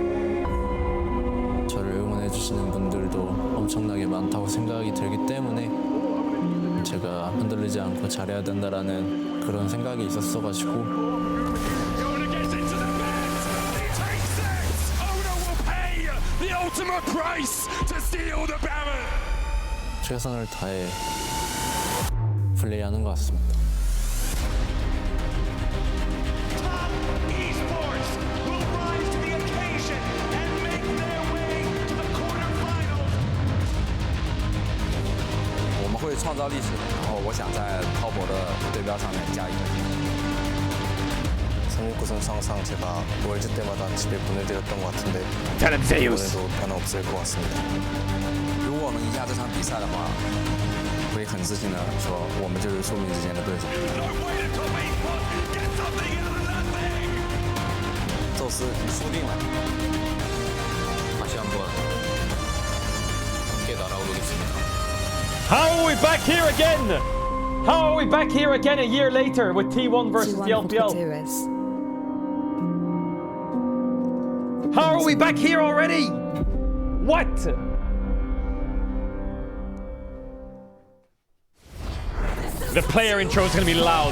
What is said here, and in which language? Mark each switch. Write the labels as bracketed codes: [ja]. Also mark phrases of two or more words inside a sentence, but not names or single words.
[ko] 저를 응원해 주시는 분들도 엄청나게 많다고 생각이 들기 때문에 제가 흔들리지 않고 잘해야 된다라는 그런 생각이 있었어가지고 최선을 다해 플레이하는 것 같습니다. [zh] 我们会创造历史，然后我想在滔博的对标上面加一个星。 [ko] 369 선수 항상 제가 월즈 때마다 집에 보내드렸던 것 같은데 이번에도 변함없을 것 같습니다. [zh] 如果我们赢下这场比赛的话，会很自信的说，我们就是宿命之间的对手。宙斯，你输定了。 [ko] 다시 한번 함께 날아오르겠습니다. [en] How are we back here again? How are we back here again a year later with T1 versus the LPL? How are we back here already? What? The player intro is going to be loud.